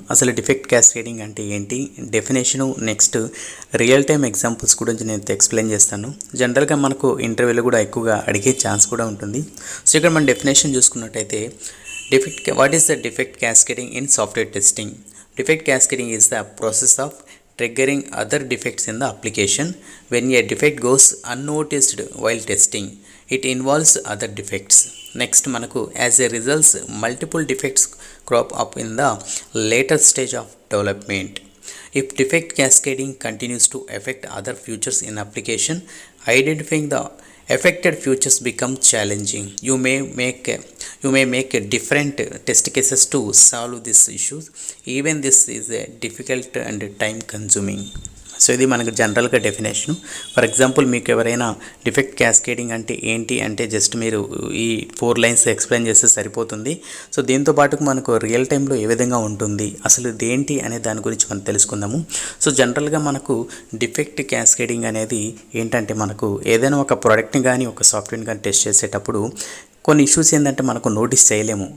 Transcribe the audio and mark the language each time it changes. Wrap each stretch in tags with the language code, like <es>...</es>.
<te>అసలు defect cascading అంటే ఏంటి, definition, next real time examples గురించి నేను ఎక్స్ప్లెయిన్ చేస్తాను. జనరల్గా మనకు ఇంటర్వ్యూలో కూడా ఎక్కువగా అడిగే ఛాన్స్ కూడా ఉంటుంది. సో ఇక్కడ మన డెఫినేషన్ చూసుకున్నట్టయితే</te> <en>What is the defect cascading in software testing? Defect cascading is the process of triggering other defects in the application. When a defect goes unnoticed while testing, it involves other defects. Next manaku as a result multiple defects crop up in the later stage of development. If defect cascading continues to affect other features in application, identifying the affected features become challenging. You may make different test cases to solve these issues. Even this is a difficult and time consuming.</en> <te>So ఇది మనకు జనరల్గా definition. For example మీకు ఎవరైనా defect cascading అంటే ఏంటి అంటే just మీరు ఈ 4 లైన్స్ ఎక్స్ప్లెయిన్ చేస్తే సరిపోతుంది. సో దీంతో పాటుకు మనకు రియల్ టైంలో ఏ విధంగా ఉంటుంది, అసలు ఇదేంటి అనే దాని గురించి మనం తెలుసుకుందాము. సో జనరల్గా మనకు డిఫెక్ట్ క్యాస్కేడింగ్ అనేది ఏంటంటే మనకు ఏదైనా ఒక ప్రోడక్ట్ని కానీ ఒక సాఫ్ట్వేర్ని కానీ టెస్ట్ చేసేటప్పుడు కొన్ని ఇష్యూస్ ఏంటంటే మనకు నోటీస్ చేయలేము.</te>